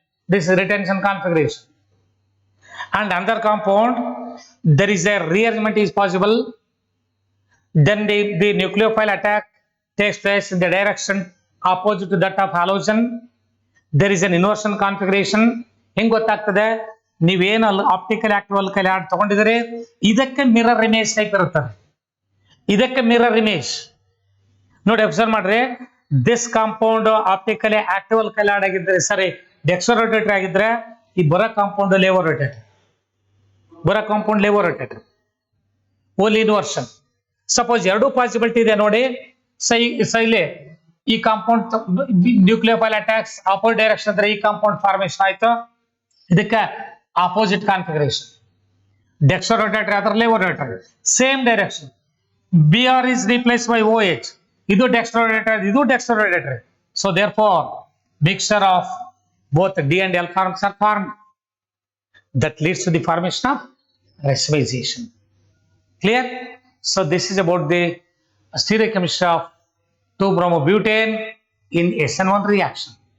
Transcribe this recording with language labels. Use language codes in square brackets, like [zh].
[en] This is retention configuration. And another compound, there is a rearrangement is possible. Then the nucleophile attack takes place in the direction opposite to that of halogen. There is an inversion configuration. [kn] ಹೆಂಗ್ ಗೊತ್ತಾಗ್ತದೆ, ನೀವೇನು optical active alkyl add ತಗೊಂಡಿದ್ರೆ ಇದಕ್ಕೆ mirror image type ಇರುತ್ತದೆ. ಇದಕ್ಕೆ mirror image ನೋಡಿ, observe ಮಾಡ್ರಿ. [en] this compound optically active alkyl add [kn] ಆಗಿದ್ರೆ, ಸರಿ ಡೆಕ್ಸೋರೋಟೇಟರ್ ಆಗಿದ್ರೆ, ಈ ಬರೋ ಕಾಂಪೌಂಡ್ ಲೇವೋರೋಟೇಟರ್, ಬರೋ ಕಾಂಪೌಂಡ್ ಲೇವೋರೋಟೇಟರ್, ಓನ್ಲಿ ಇನ್ವರ್ಷನ್. ಸಪೋಸ್ ಎರಡು ಪಾಸಿಬಿಲಿಟಿ ಇದೆ ನೋಡಿ. ಇಲ್ಲಿ ಈ compound nucleophile attacks opposite direction ಅಂದ್ರೆ ಈ ಕಾಂಪೌಂಡ್ ಫಾರ್ಮೇಶನ್ ಆಯ್ತು. ಇದಕ್ಕೆ ಆಪೋಸಿಟ್ ಕಾನ್ಫಿಗರೇಷನ್. ಡೆಕ್ಸೋರೋಟೇಟರ್ ಅದರ ಲೇವೋರೋಟೇಟರ್ same direction. [en] BR is replaced by OH. [kn] ಇದು ಡೆಕ್ಸೋರೋಟೇಟರ್, ಇದು ಡೆಕ್ಸೋರೋಟೇಟರ್. [en] So therefore mixture of both D and L forms are formed. That leads to the formation of racemization. Clear? So this is about the stereochemistry of 2-bromobutane in SN1 reaction.